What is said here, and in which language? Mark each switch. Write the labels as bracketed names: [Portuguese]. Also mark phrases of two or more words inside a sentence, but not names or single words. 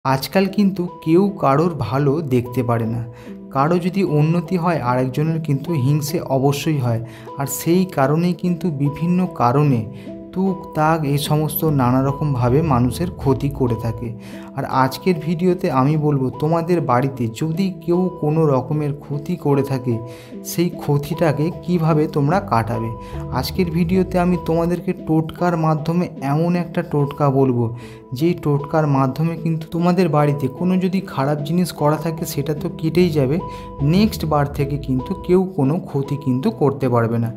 [Bangla] আজকাল কিন্তু কেউ কারোর ভালো দেখতে পারে না। কারো যদি উন্নতি হয় আরেকজনের কিন্তু হিংসে অবশ্যই হয়। আর সেই কারণেই কিন্তু বিভিন্ন কারণে টুকটাক এই সমস্ত নানা রকমভাবে মানুষের ক্ষতি করে থাকে। আর আজকের ভিডিওতে আমি বলবো তোমাদের বাড়িতে যদি কেউ কোনো রকমের ক্ষতি করে থাকে সেই ক্ষতিটাকে কিভাবে তোমরা কাটাবে। আজকের ভিডিওতে আমি তোমাদেরকে টোটকার মাধ্যমে এমন একটা টোটকা বলবো যেই টোটকার মাধ্যমে কিন্তু তোমাদের বাড়িতে কোনো যদি খারাপ জিনিস করা থাকে সেটা তো কেটেই যাবে, নেক্সট বার থেকে কিন্তু কেউ কোনো ক্ষতি কিন্তু করতে পারবে না।